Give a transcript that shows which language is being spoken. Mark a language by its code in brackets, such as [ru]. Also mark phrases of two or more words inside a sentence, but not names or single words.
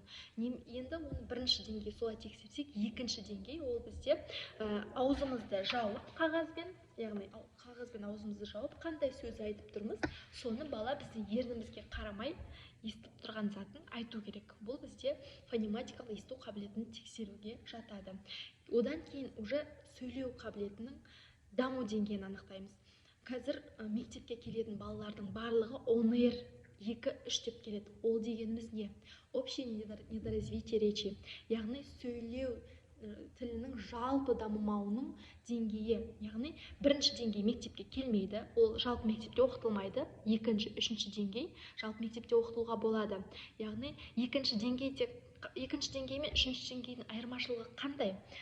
[kk] Енді оның бірінші деңгей солай тексерсек, екінші деңгей ол бізде аузымызды жауып қағазбен, яғни қағазбен аузымызды жауып, қандай сөз айтып тұрмыз, соны бала біздің ернімізге қарамай естіп тұрған затын айту керек. Бұл бізде фонематикалық есту қабілетін тексеруге жатады. Одан кейін уже сөйлеу қабілетінің даму деңгейін анықтаймыз. Қазір мектепке келетін балалардың барлығы [en] on air [kk] 2-3 деп келеді. Ол дегеніміз не? [ru] Общее недоразвитие речи, [kk] яғни сөйлеу тілінің жалпы дамымауының деңгейі. Яғни бірінші деңгей мектепке келмейді, ол жалпы мектепте оқытылмайды. Екінші, үшінші деңгей жалпы мектепте оқытылуға болады. Яғни екінші деңгей мен үшінші деңгейдің айырмашылығы қандай?